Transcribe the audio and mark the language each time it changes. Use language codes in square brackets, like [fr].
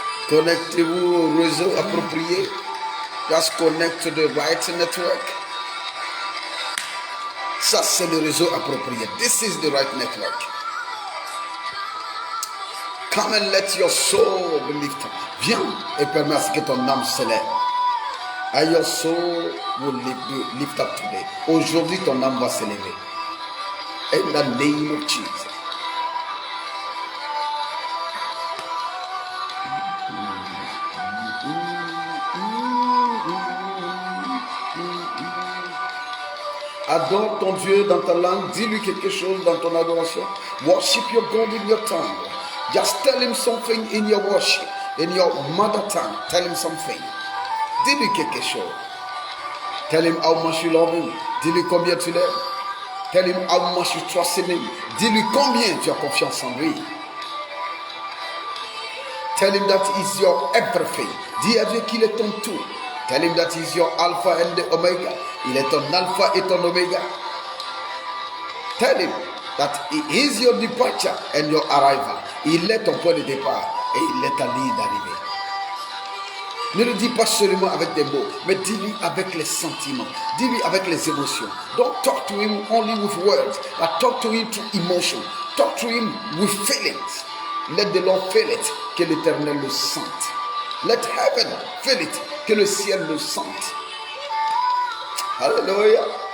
[fr] Connectez-vous au réseau approprié. [en] Just connect to the right network. [fr] Ça, c'est le réseau approprié. [en] This is the right network. Come and let your soul be lifted. [fr] Viens et permets à ce que ton âme s'élève. [en] And your soul will lift up today. [fr] Aujourd'hui, ton âme va s'élever. [en] In the name of Jesus. [fr] Adore ton Dieu dans ta langue. Dis-lui quelque chose dans ton adoration. [en] Worship your God in your tongue. Just tell him something in your worship. In your mother tongue. Tell him something. [fr] Dis-lui quelque chose. [en] Tell him how much you love him. [fr] Dis-lui combien tu l'aimes. [en] Tell him how much you trust in him. [fr] Dis-lui combien tu as confiance en lui. [en] Tell him that he is your everything. [fr] Dis à Dieu qu'il est ton tout. [en] Tell him that he is your alpha and the omega. [fr] Il est ton alpha et ton oméga. [en] Tell him that he is your departure and your arrival. [fr] Il est ton point de départ et il est ta ligne d'arrivée. Ne le dis pas seulement avec des mots, mais dis-lui avec les sentiments. Dis-lui avec les émotions. [en] Don't talk to him only with words, but talk to him through emotion. Talk to him with feelings. Let the Lord feel it, [fr] que l'Éternel le sente. [en] Let heaven feel it, [fr] que le ciel le sente. [en] Hallelujah.